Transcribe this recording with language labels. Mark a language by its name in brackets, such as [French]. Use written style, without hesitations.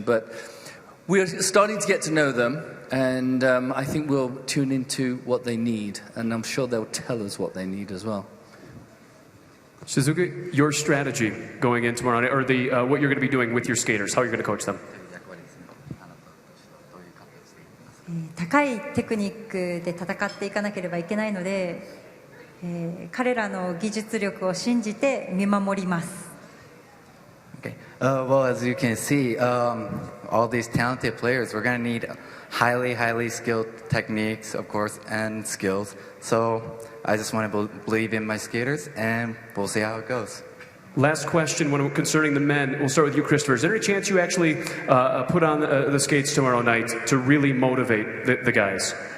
[English] But we're starting to get to know them, and I think we'll tune into what they need, and I'm sure they'll tell us what they need as well. Suzuki, your strategy going in tomorrow night, or what you're going to be doing with your skaters, how you're going to coach them? [Japanese] 高いテクニックで戦っていかなければいけないので、彼らの技術力を信じて見守ります。 [English] Okay. Well, as you can see, all these talented players, we're going to need highly skilled techniques, of course, and skills. So I just want to believe in my skaters, and we'll see how it goes. Last question concerning the men. We'll start with you, Christopher. Is there any chance you actually put on the skates tomorrow night to really motivate the guys?